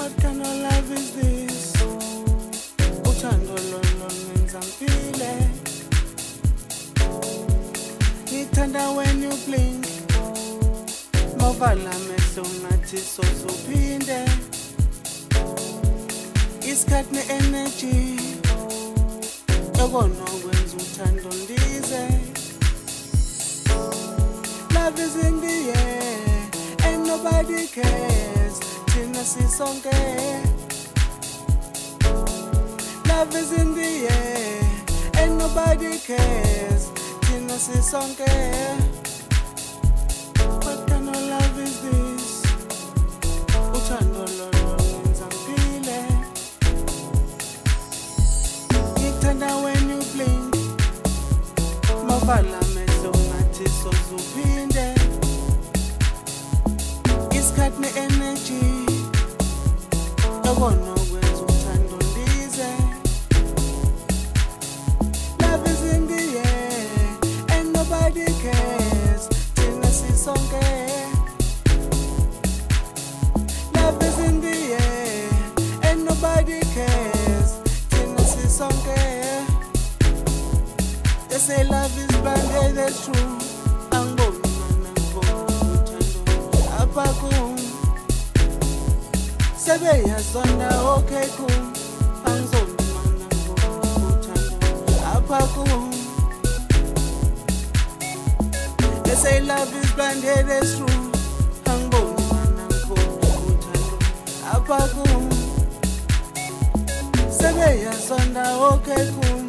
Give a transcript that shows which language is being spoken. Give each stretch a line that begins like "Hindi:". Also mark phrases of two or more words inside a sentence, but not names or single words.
English: kind of love is this?
Zulu: Uthando lolo lwenza ngiphile. Ngithanda
English: when you blink.
Zulu: Mavala amehlo ngathi sozuphinde. Isikhathi ne-energy yokona kwenza uthando ndize.
English: Love is in the air and nobody cares.
Zulu: Thina sisonke.
English: Love is in the air and nobody cares.
Zulu: Thina sisonke.
English: What kind of love is this?
Zulu: Uthando lolo lwenza ngiphile. Ngithanda
English: when you blink.
Zulu: Mavala amehlo ngathi sozuphinde. Isikhathi ne-energy yokona kwenza uthando ndize.
English: Love is in the air and nobody cares.
Zulu: Thina sisonke.
English: Love is in the air and nobody cares.
Zulu: Thina sisonke.
English: They say love is blind, hey, that's true.
Zulu: Angiboni mana ngibona uthando apha kum. Sebeyazonda okay kum. Angizoni mana ngibona uthando apha kum.
English: They say love is blind, hey, that's true.
Zulu: Angiboni mana ngibona uthando apha kum. Sebeyazonda okay kum.